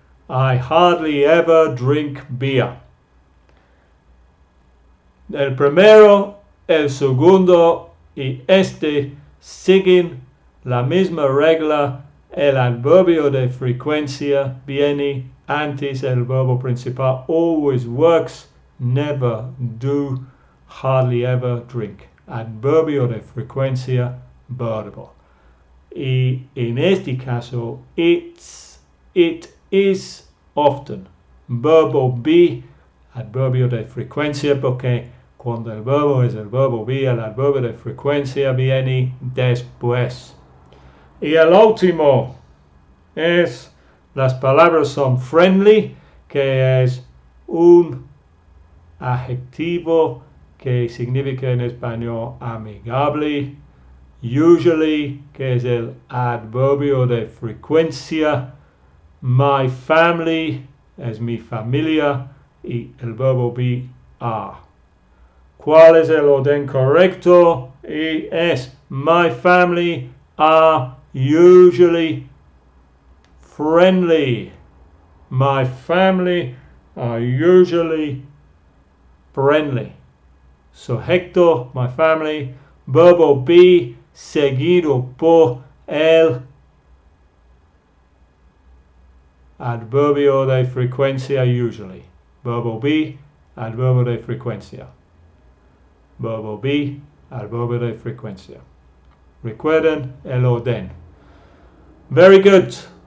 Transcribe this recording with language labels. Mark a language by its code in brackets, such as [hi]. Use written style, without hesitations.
[en] I hardly ever drink beer. [es] El primero, el segundo y este siguen la misma regla. El adverbio de frecuencia viene antes el verbo principal. [en] Always works, never do, hardly ever drink. [es] Adverbio de frecuencia, verbo. Y en este caso, [en] it is often. [es] Verbo be, adverbio de frecuencia, porque cuando el verbo es el verbo be, el adverbio de frecuencia viene después. Y el último es, las palabras son friendly, que es un adjetivo que significa en español amigable. Usually, que es el adverbio de frecuencia. My family es mi familia y el verbo be are. ¿Cuál es el orden correcto? Y es [en] my family are usually friendly. My family are usually friendly. [es] Sujeto, [en] my family. [es] Verbo be seguido por el adverbio de frecuencia usually. Verbo be, adverbio de frecuencia. Verbo be, adverbio de frecuencia. Recuerden el orden. [en] Very good.